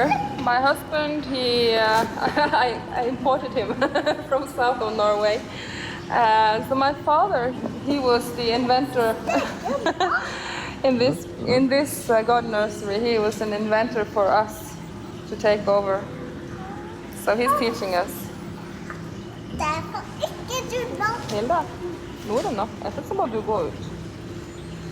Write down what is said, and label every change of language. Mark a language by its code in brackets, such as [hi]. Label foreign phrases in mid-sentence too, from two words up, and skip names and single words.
[en] My husband, I imported him from south of Norway. So my father, he was the inventor in this garden nursery. He was an inventor for us to take over. So he's teaching us. [no] Hilda, nå er det nok. Etterpå så må du gå ut.